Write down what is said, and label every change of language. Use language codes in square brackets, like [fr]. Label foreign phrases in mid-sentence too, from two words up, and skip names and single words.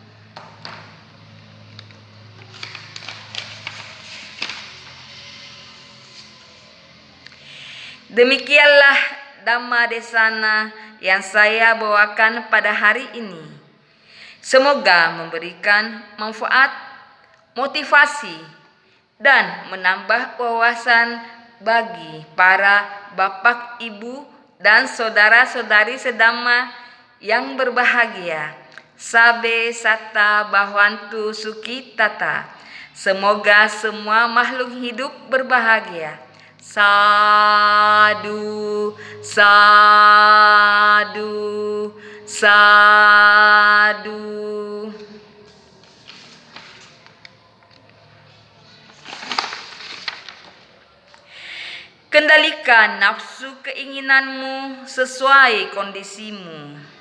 [id] Demikianlah [pi] Dhamma Desana [id] yang saya bawakan pada hari ini. Semoga memberikan manfaat motivasi, dan menambah wawasan bagi para bapak, ibu, dan saudara-saudari sedama yang berbahagia. [pi] Sabe sata bahwantu suki tata. [id] Semoga semua makhluk hidup berbahagia. [pi] Sadu, sadu, sadu. [id] Kendalikan nafsu keinginanmu sesuai kondisimu.